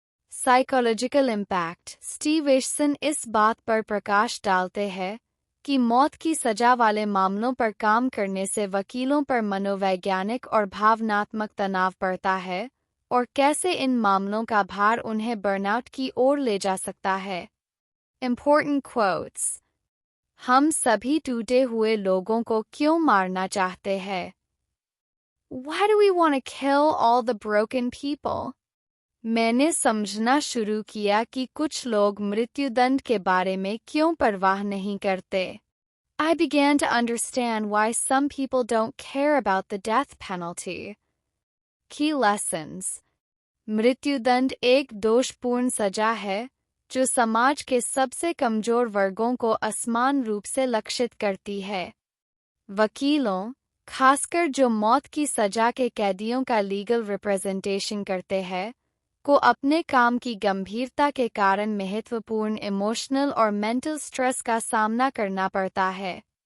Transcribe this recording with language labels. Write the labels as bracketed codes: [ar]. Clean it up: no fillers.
[en] Psychological impact. [hi] Stevenson इस बात पर प्रकाश डालते हैं कि मौत की सजा वाले मामलों पर काम करने से वकीलों पर मनोवैज्ञानिक और भावनात्मक तनाव पड़ता है और कैसे इन मामलों का भार उन्हें बर्नआउट की ओर ले जा सकता है। [en] Important quotes। [hi] हम सभी टूटे हुए लोगों को क्यों मारना चाहते हैं? [en] Why do we want to kill all the broken people? [hi] मैंने समझना शुरू किया कि कुछ लोग मृत्युदंड के बारे में क्यों परवाह नहीं करते। [en] I began to understand why some people don't care about the death penalty. Key lessons. [hi] मृत्युदंड एक दोषपूर्ण सजा है जो समाज के सबसे कमजोर वर्गों को असमान रूप से लक्षित करती है। वकीलों, खासकर जो मौत की सजा के कैदियों का लीगल रिप्रेजेंटेशन करते हैं, को अपने काम की गंभीरता के कारण महत्वपूर्ण इमोशनल और मेंटल स्ट्रेस का सामना करना पड़ता है।